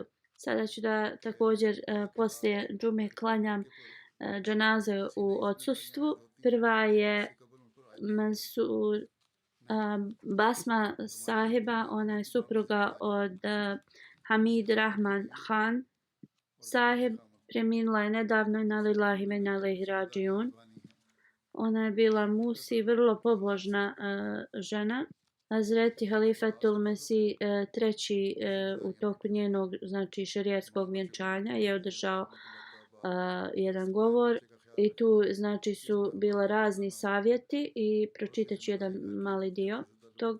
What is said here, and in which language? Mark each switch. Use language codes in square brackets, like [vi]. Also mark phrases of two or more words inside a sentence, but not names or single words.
[bs] Sada ću da također poslije džume klanjam dženaze u odsustvu. Prva je Basma sahiba, ona je supruga od Hamid Rahman Khan sahib, preminula je nedavno, [ar] إنا لله وإنا إليه راجعون. [bs] Ona je bila musi, vrlo pobožna žena. Hazreti Halifatul Mesih treći u toku njenog znači šerijatskog vjenčanja je održao jedan govor i tu znači su bile razni savjeti i pročitat ću jedan mali dio tog.